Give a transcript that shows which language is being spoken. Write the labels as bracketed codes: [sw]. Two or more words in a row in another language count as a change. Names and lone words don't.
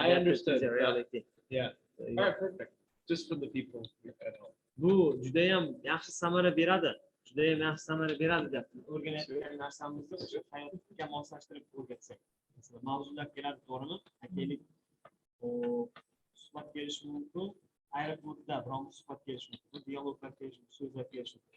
[en] I adapted to understood, the yeah. reality. Yeah. All right, perfect. Just for the people at home. [uz] Bu judayam yaxshi samara beradi. Judayam yaxshi samara beradi deb o'rganayotgan narsamizni o'sha hayotga moslashtirib o'rgatsak. Masalan, mavzular keladi, to'g'rimi? Akaylik suhbat berish mumkin. aeroportda birovni suhbat kelishi mumkin, dialoglar kelishi mumkin, so'zlar kelishi mumkin.